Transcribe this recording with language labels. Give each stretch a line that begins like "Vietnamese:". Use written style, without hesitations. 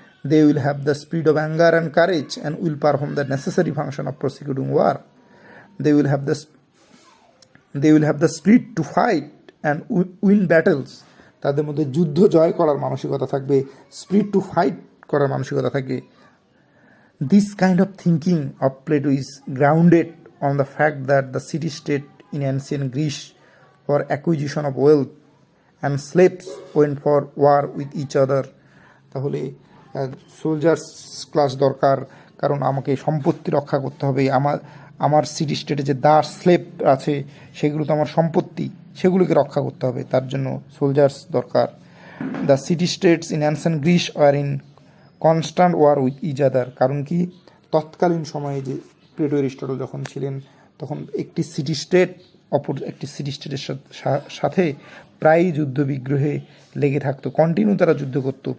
English: They will have the spirit of anger and courage and will perform the necessary function of prosecuting war. They will have the spirit to fight and win battles,
Bangla: তাদের মধ্যে যুদ্ধ জয় করার মানসিকতা থাকবে, spirit to fight করার মানসিকতা থাকবে।
English: This kind of thinking of Plato is grounded on the fact that the city-state in ancient Greece for acquisition of wealth and slaves went for war with each other.
Bangla: তাহলে soldiers class দরকার, কারণ আমাকে সম্পত্তি রক্ষা করতে হবে। আমার city স্টেটে যে দাস স্লেভ আছে সেগুলো তো আমার সম্পত্তি, সেগুলোকে রক্ষা করতে হবে, তার জন্য সোলজার্স দরকার।
English: the city states in ancient Greece আর in constant war with each other,
Bangla: কারণ কি তৎকালীন সময়ে যে প্লেটো এরিস্টটল যখন ছিলেন তখন একটি সিটি স্টেট অপর একটি সিটি স্টেটের সাথে প্রায়ই যুদ্ধ বিগ্রহে লেগে থাকতো, কন্টিনিউ তারা যুদ্ধ করতো।